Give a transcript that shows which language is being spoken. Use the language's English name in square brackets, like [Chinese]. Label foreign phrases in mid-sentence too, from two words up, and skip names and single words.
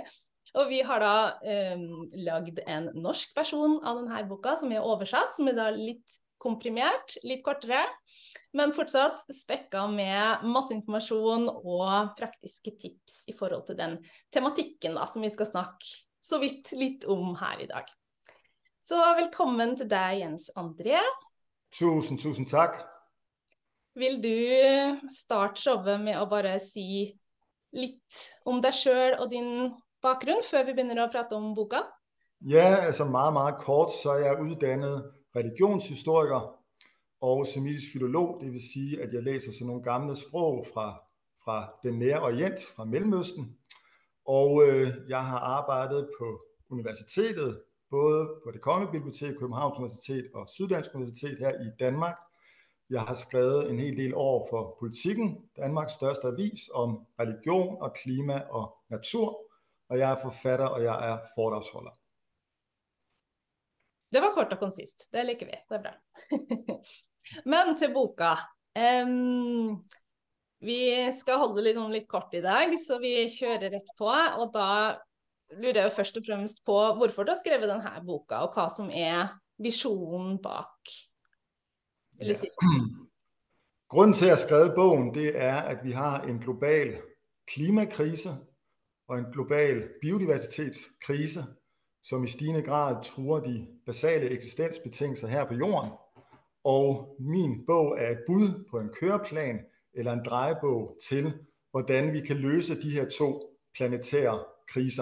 [Norwegian] Og vi har da lagd en norsk versjon av denne boka, som er oversatt, som er da litt komprimert, litt kortere, men fortsatt spekket med masse informasjon og praktiske tips i forhold til den tematikken da, som vi skal snakke så vidt litt om her i dag. Så velkommen til deg, Jens André. [Danish] Tusind tak. [Norwegian] Vil du starte showet med å bare si litt om deg selv og din bakgrunn, før vi begynner å prate om boka? [Danish] Ja, altså meget kort, så er jeg uddannet religionshistoriker og semitisk filolog, det vil sige, at jeg læser sådan nogle gamle sprog fra den nære orient, fra Mellemøsten. Og jeg har arbejdet på universitetet, både på Det Kongelige Bibliotek, Københavns Universitet og Syddansk Universitet her i Danmark. Jeg har skrevet en hel del år for Politiken, Danmarks største avis, om religion og klima og natur. Og jeg er forfatter, og jeg er foredragsholder. [Norwegian] Det var kort og konsist, det liker vi, det er bra. Men til boka. Vi skal holde litt kort i dag, så vi kjører rett på, og da lurer jeg først og fremst på hvorfor du har skrevet denne boka, og hva som er visionen bak. Vil du si? [Danish] Grunden til at jeg har skrevet bogen, det er, at vi har en global klimakrise og en global biodiversitetskrise, som i stigende grad truer de basale eksistensbetingelser her på jorden. Og min bog er et bud på en køreplan eller en drejebog til, hvordan vi kan løse de her to planetære kriser.